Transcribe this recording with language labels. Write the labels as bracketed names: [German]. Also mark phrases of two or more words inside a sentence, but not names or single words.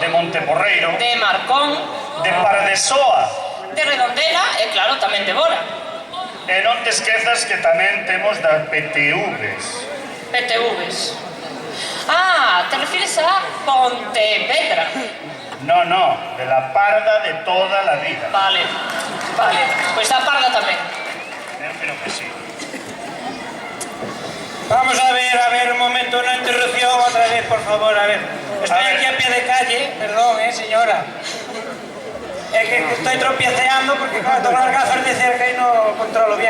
[Galician] de Monteporreiro, de Marcón, de Pardesoa. de Redondela e claro, tamén de Bora. E non te esquezas que tamén temos das PTVs. PTVs. Ah, te refires a Pontevedra. [Spanish] No, de la parda de toda la vida. [Galician] Vale, pues a Parda tamén. Eu creo que sí. [Spanish] Vamos a ver, un momento, una interrupción otra vez, por favor, a ver. Estoy aquí a pie de calle, perdón, señora. Es que estoy tropieceando porque, claro, tengo las gafas de cerca y no controlo bien.